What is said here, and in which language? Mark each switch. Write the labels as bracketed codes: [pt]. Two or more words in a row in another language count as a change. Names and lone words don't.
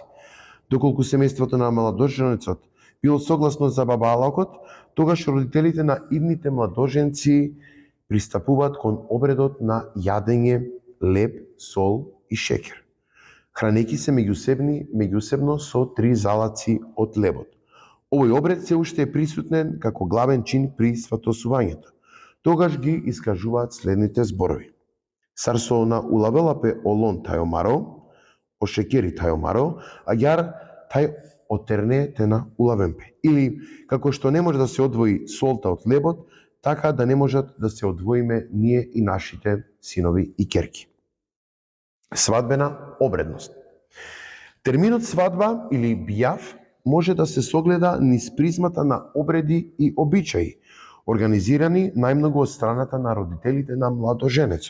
[mk] Доколку семејството на младоженецот било согласно за бабалакот, тогаш родителите на идните младоженци пристапуваат кон обредот на јадење леб, сол и шеќер, хранејќи се меѓусебно со 3 залаци од лебот. Овој обред се уште е присутен како главен чин при сватосувањето. Тогаш ги искажуваат следните зборови. [rom] Сарсо на улавелапе олон тајомаро, ошекери тајомаро, аѓар тај отерне тена улавемпе. [mk] Или, како што не може да се одвои солта од лебот, така да не можат да се одвоиме ние и нашите синови и ќерки. Свадбена обредност. Терминот свадба или бијав може да се согледа низ призмата на обреди и обичаи, организирани најмногу од страната на родителите на младоженецот.